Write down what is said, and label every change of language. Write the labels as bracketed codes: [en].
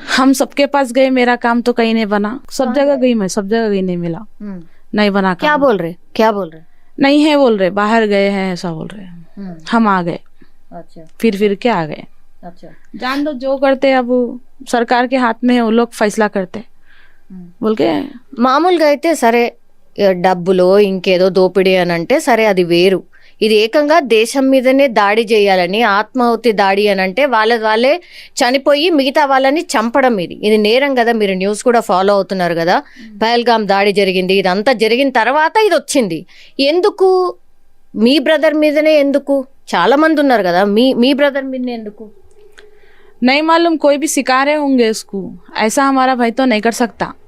[hi] हम सबके पास गए, मेरा काम तो कहीं नहीं बना, सब जगह गई मैं, सब जगह गई, नहीं मिला, नहीं बना. क्या बोल रहे? नहीं है बोल रहे, बाहर गए हैं ऐसा बोल रहे हैं. हम आ गए. अच्छा, फिर के आ गए. अच्छा, जान दो, जो करते अब सरकार के हाथ में है, वो लोग फैसला करते बोल के. [te] మామూలుగా అయితే సరే డబ్బులో ఇంకేదో దోపిడీ అని అంటే సరే అది వేరు, ఇది ఏకంగా దేశం మీదనే దాడి చేయాలని, ఆత్మాహుతి దాడి అని అంటే వాళ్ళే చనిపోయి మిగతా వాళ్ళని చంపడం, ఇది నేరం కదా. మీరు న్యూస్ కూడా ఫాలో అవుతున్నారు కదా, పహల్గామ్ దాడి జరిగింది, ఇదంతా జరిగిన తర్వాత ఇది వచ్చింది. ఎందుకు మీ బ్రదర్ మీదనే ఎందుకు? చాలా మంది ఉన్నారు కదా, మీ బ్రదర్ మీదనే ఎందుకు? [hi] नहीं मालूम, कोई भी शिकारे होंगे उसको, ऐसा हमारा भाई तो नहीं कर सकता.